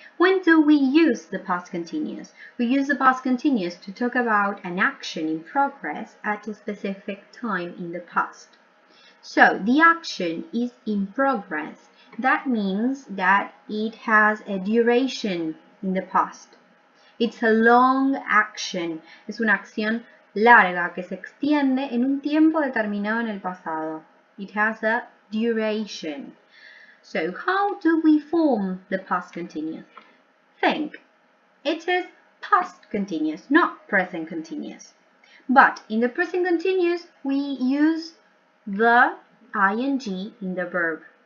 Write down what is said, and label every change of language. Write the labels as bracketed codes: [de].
[en] When do we use the past continuous? We use the past continuous to talk about an action in progress at a specific time in the past. So the action is in progress. That means that it has a duration in the past. It's a long action. [es] Es una acción larga que se extiende en un tiempo determinado en el pasado. [en] It has a duration. So how do we form the past continuous? Think. It is past continuous, not present continuous. But in the present continuous, we use the ing in the verb.